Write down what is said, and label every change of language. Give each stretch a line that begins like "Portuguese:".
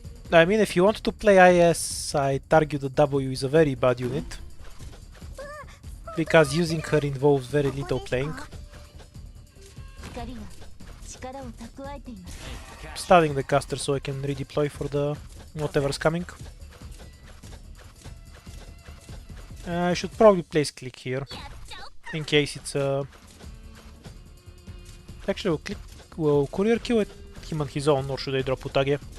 English: I mean, if you want to play IS, I'd argue the W is a very bad unit. Because using her involves very little playing.
Japanese: 光が力を蓄えています。
English: Starting the caster so I can redeploy for the whatever's coming. I should probably place click here. In case it's a... Actually, will courier kill him on his own, or should I drop Utage?